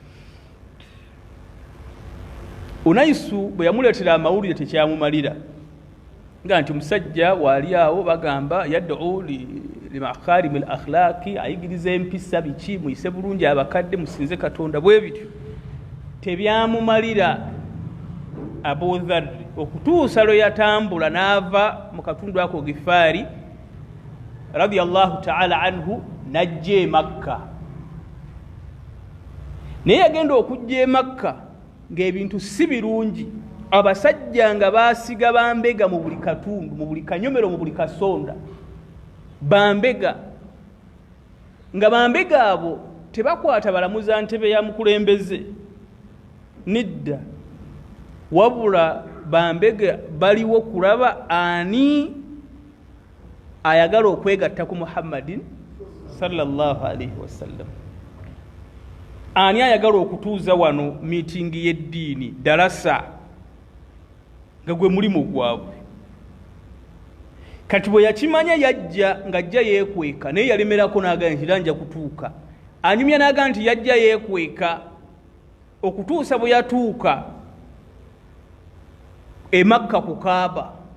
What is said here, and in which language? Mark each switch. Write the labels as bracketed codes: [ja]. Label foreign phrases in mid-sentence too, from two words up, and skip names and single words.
[lg] Unaisu bwe yamuleetera amawulire tekyamumalira, nga nti musajja waali awo bagamba [ar] يدعو لمكارم الأخلاق, [lg] ayigiriza empisa biki, muyise bulungi abakadde, musinze Katonda, bwe bityo. Tebyamumalira Abu Dharr okutuusa lwe yatambula n'ava mu katundu ako Ghifaari [ar] رضي الله تعالى عنه [lg] n'ajja e Makka. Naye yagenda okujja e Makka ng'ebintu si birungi, abasajja nga baasiga bambega mu buli katundu, mu buli kanyomero, mu buli kasonda bambega, nga bambega abo tebakwata balamuza ntebe ya mukulembeze nidda, wabula bambega baliwo kulaba ani ayagala okwegatta ku Muhammadin [ar] صلى الله عليه وسلم, [lg] ani ayagala okutuuza wano miitingi y'eddiini darasa nga gwe mulimu gwabwe. Kati bwe yakimanya yajja ng'ajja yeekweka, naye yalemerako n'agamba nti nja kutuuka. Anyumya n'agamba nti yajja yeekweka okutuusa bwe yatuuka e Makka ku Kaaba.